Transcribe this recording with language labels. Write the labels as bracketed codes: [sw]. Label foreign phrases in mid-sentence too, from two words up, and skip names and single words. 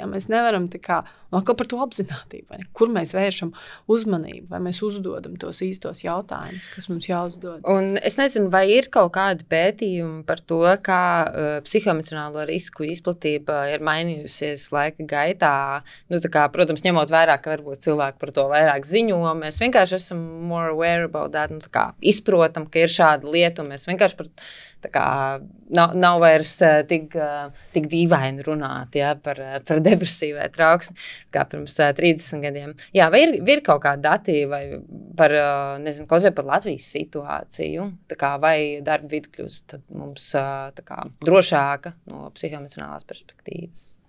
[lv] Mēs nevaram atkal par to apzinātību, vai ne? Kur mēs vēršam uzmanību, vai mēs uzdodam tos īstos jautājumus, kas mums jāuzdod. Un es nezinu, vai ir kaut kādi pētījumi par to, kā psihoemocionālo risku izplatība ir mainījusies laika gaitā. Protams, ņemot vērā, ka varbūt cilvēki par to vairāk ziņo, mēs vienkārši esam [en] more aware about that, [lv] izprotam, ka ir šāda lieta, un mēs vienkārši nav vairs tik dīvaini runāt, ja, par depresiju vai trauksmi, kā pirms 30 gadiem. Jā, vai ir kaut kādi dati vai par, kaut vai par Latvijas situāciju, vai darba vide kļūst mums drošāka no psihoemocionālās perspektīvas?